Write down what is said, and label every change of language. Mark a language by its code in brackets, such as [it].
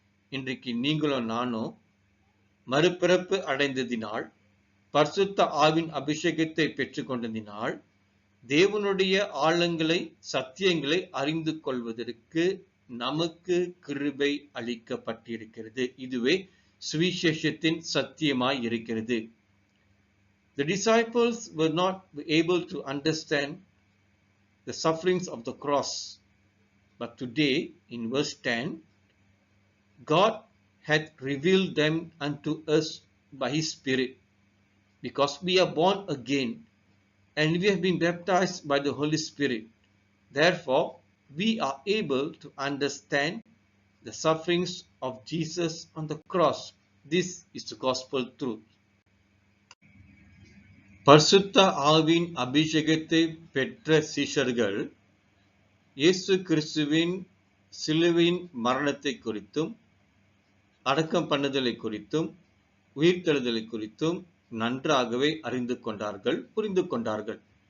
[ta] இன்றைக்கு நீங்களும் நானும் மறுபிறப்பு அடைந்ததினால், பரிசுத்த ஆவின் அபிஷேகத்தை பெற்றுக்கொண்டதினால் தேவனுடைய ஆழங்களை, சத்தியங்களை அறிந்து கொள்வதற்கு நமக்கு கிருபை அளிக்கப்பட்டிருக்கிறது. இதுவே சுவிசேஷத்தின் சத்தியமாய் இருக்கிறது. [en] The disciples were not able to understand the sufferings of the cross. But today, in verse 10, God hath revealed them unto us by His Spirit, because we are born again, and we have been baptized by the Holy Spirit. Therefore, we are able to understand the sufferings of Jesus on the cross. This is the gospel truth. [ta] பரிசுத்த ஆவின் அபிஷேகத்தை பெற்ற சீஷர்கள் இயேசு கிறிஸ்துவின் சிலுவையின் மரணத்தை குறித்தும், அடக்கம் பண்ணுதலை குறித்தும், உயிர்த்தெழுதலை குறித்தும் நன்றாகவே அறிந்து கொண்டார்கள், புரிந்து கொண்டார்கள்.